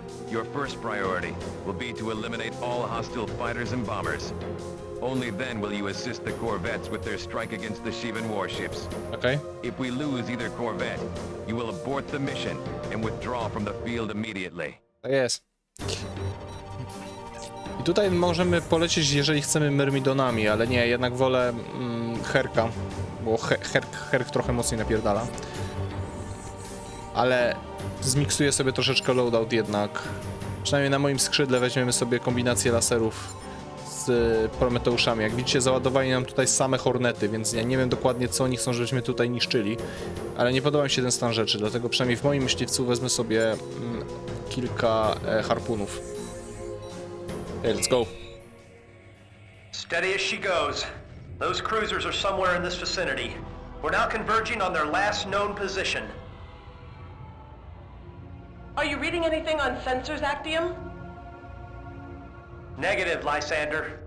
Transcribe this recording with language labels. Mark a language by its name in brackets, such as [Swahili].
[English] Your first priority will be to eliminate all hostile fighters and bombers. Only then will you assist the corvettes with their strike against the Shivan warships. Okay. If we lose either corvette, you will abort the mission and withdraw from the field immediately. [Polish] Tak jest. I tutaj możemy polecieć, jeżeli chcemy myrmidonami, ale nie, jednak wolę Herka, bo Herk trochę mocniej napierdala. Ale zmiksuję sobie troszeczkę loadout jednak. Przynajmniej na moim skrzydle weźmiemy sobie kombinację laserów z Prometeuszami. Jak widzicie, załadowali nam tutaj same Hornety, więc ja nie wiem dokładnie, co oni chcą, żebyśmy tutaj niszczyli. Ale nie podoba mi się ten stan rzeczy, dlatego przynajmniej w moim myśliwcu wezmę sobie kilka harpunów. [English] Hey, let's go. Steady as she goes. Those cruisers are somewhere in this vicinity. We're now converging on their last known position. Are you reading anything on sensors, Actium? Negative, Lysander.